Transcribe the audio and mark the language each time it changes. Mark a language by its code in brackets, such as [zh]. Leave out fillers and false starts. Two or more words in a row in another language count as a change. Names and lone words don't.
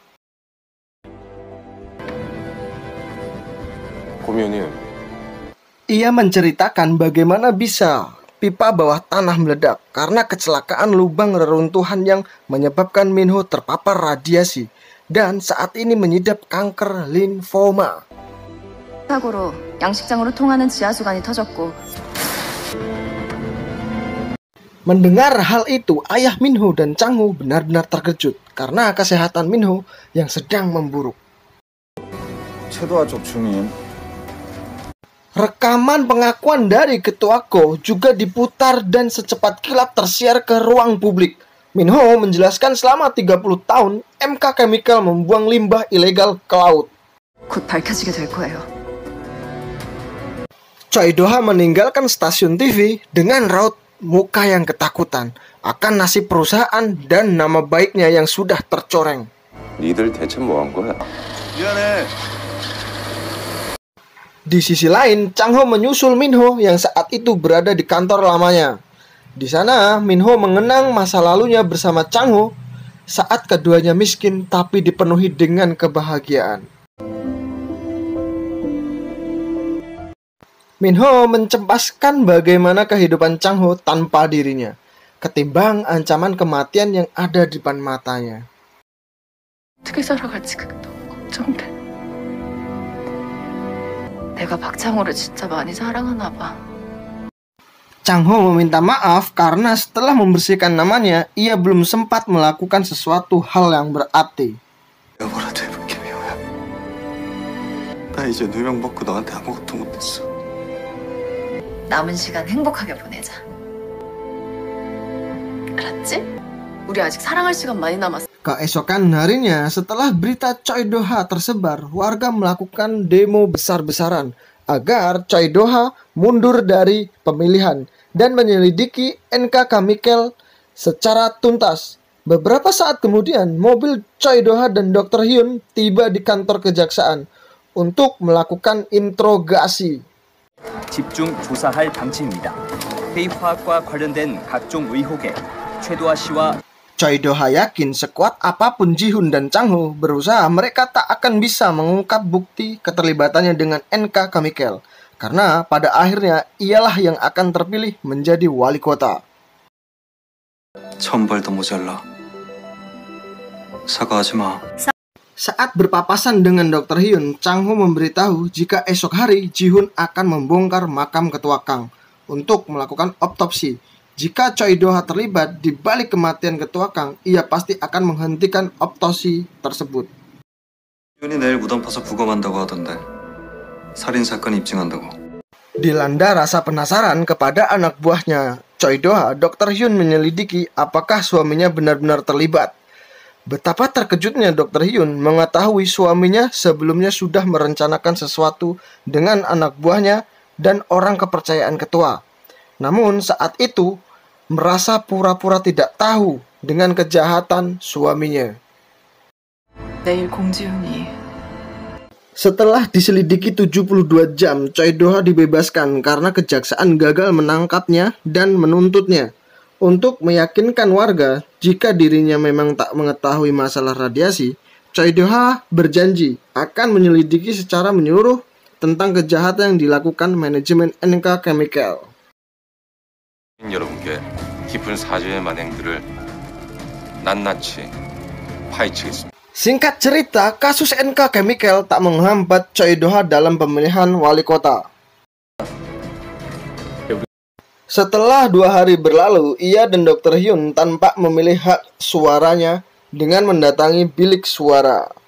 [id] Ia menceritakan bagaimana bisa pipa bawah tanah meledak karena kecelakaan lubang reruntuhan yang menyebabkan Minho terpapar radiasi dan saat ini mengidap kanker limfoma. [ko] 사고로 양식장으로 통하는 지하수관이 터졌고. [id] Mendengar hal itu, ayah Minho dan Chang-ho benar-benar terkejut karena kesehatan Minho yang sedang memburuk. [ko] 최도하 쪽 증인 [id] Rekaman pengakuan dari ketua Ko juga diputar dan secepat kilat tersiar ke ruang publik. Minho menjelaskan selama 30 tahun MK Chemical membuang limbah ilegal ke laut. [ko] 곧 밝혀지게 될 거예요. [id] Choi Do-ha meninggalkan stasiun TV dengan raut muka yang ketakutan akan nasib perusahaan dan nama baiknya yang sudah tercoreng. [ko] 니들 대체 뭐 한 거야? 미안해. [id] Di sisi lain, Chang-ho menyusul Minho yang saat itu berada di kantor lamanya. Di sana, Minho mengenang masa lalunya bersama Chang-ho saat keduanya miskin tapi dipenuhi dengan kebahagiaan. Minho mencemaskan bagaimana kehidupan Chang-ho tanpa dirinya, ketimbang ancaman kematian yang ada di depan matanya. [ko] 어떻게 살아갈지 그게 너무 걱정돼. 내가 박창호를 진짜 많이 사랑하나 봐. [id] Chang-ho meminta maaf karena setelah membersihkan namanya, ia belum sempat melakukan sesuatu hal yang berarti. [ko] 뭐라도 해볼게, 미호야. 나 이제 누명 벗고 너한테 아무것도 못했어. 남은 시간 행복하게 보내자. 알았지? 우리 아직 사랑할 시간 많이 남았어. [id] Keesokan harinya, setelah berita Choi Do-ha tersebar, warga melakukan demo besar-besaran agar Choi Do-ha mundur dari pemilihan dan menyelidiki NK Chemical secara tuntas. Beberapa saat kemudian, mobil Choi Do-ha dan Dr. Hyun tiba di kantor kejaksaan untuk melakukan interogasi. [ko] 집중 조사할 방침입니다. 회의 화학과 관련된 각종 의혹에 최도하 씨와 [id] Choi Do-ha yakin sekuat apapun Ji-hoon dan Chang-ho berusaha, mereka tak akan bisa mengungkap bukti keterlibatannya dengan NK Chemical karena pada akhirnya ialah yang akan terpilih menjadi wali kota. [ko] 천벌도 모자라. 사과하지 마. [id] Saat berpapasan dengan Dr. Hyun, Chang-ho memberitahu jika esok hari Ji-hoon akan membongkar makam ketua Kang untuk melakukan otopsi. Jika Choi Do-ha terlibat di balik kematian ketua Kang, ia pasti akan menghentikan otopsi tersebut. [ko] 윤이 내일 무덤 파서 부검한다고 하던데. 살인 사건 입증한다고. [id] Dilanda rasa penasaran kepada anak buahnya Choi Do-ha, Dr. Hyun menyelidiki apakah suaminya benar-benar terlibat. Betapa terkejutnya Dr. Hyun mengetahui suaminya sebelumnya sudah merencanakan sesuatu dengan anak buahnya dan orang kepercayaan ketua. Namun saat itu merasa pura-pura tidak tahu dengan kejahatan suaminya. [ko] 내일 공지훈이 [id] Setelah diselidiki 72 jam, Choi Do-ha dibebaskan karena kejaksaan gagal menangkapnya dan menuntutnya. Untuk meyakinkan warga jika dirinya memang tak mengetahui masalah radiasi, Choi Do-ha berjanji akan menyelidiki secara menyeluruh tentang kejahatan yang dilakukan manajemen NK Chemical. [ko] 여러분께 깊은 사죄의 만행들을 낱낱이 파헤치겠습니다. [id] Singkat cerita, kasus NK Chemical tak menghambat Choi Do-ha dalam pemilihan wali kota. Setelah 2 hari berlalu, ia dan Dr. Hyun tanpa memilih hak suaranya dengan mendatangi bilik suara.